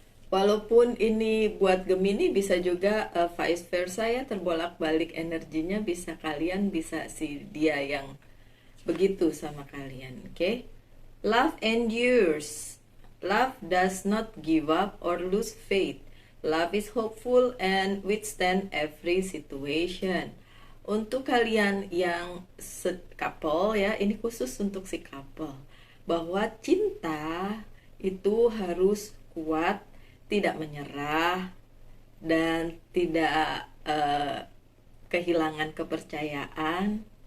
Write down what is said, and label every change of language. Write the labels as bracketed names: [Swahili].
[Indonesian] Walaupun ini buat Gemini, bisa juga vice versa ya, terbolak-balik energinya, bisa kalian, bisa si dia yang begitu sama kalian. [English] Oke. Love endures. Love does not give up or lose faith. Love is hopeful and withstand every situation. [Indonesian] Untuk kalian yang couple ya, ini khusus untuk si couple, bahwa cinta itu harus kuat, tidak menyerah, dan tidak kehilangan kepercayaan.